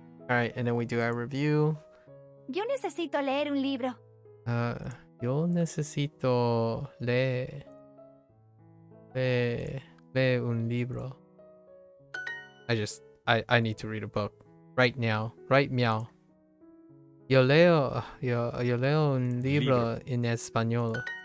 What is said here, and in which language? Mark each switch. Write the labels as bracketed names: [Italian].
[English] Alright, and then we do our review. [Spanish] Yo necesito leer un libro. Yo necesito leer un libro. [English] I need to read a book right now, right meow. [Spanish] Yo leo un libro en español.